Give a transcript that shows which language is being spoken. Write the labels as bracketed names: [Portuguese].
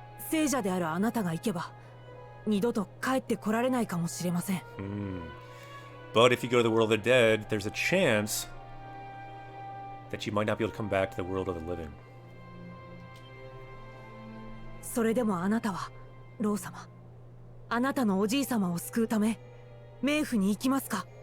[Japanese] 聖者であるあなたが行けば二度と帰ってこられないかもしれません。 [English] But if you go to the world of the dead, there's a chance that you might not be able to come back to the world of the living. [Japanese] それでもあなたはロー様、あなたのおじい様を救うため冥府に行きますか？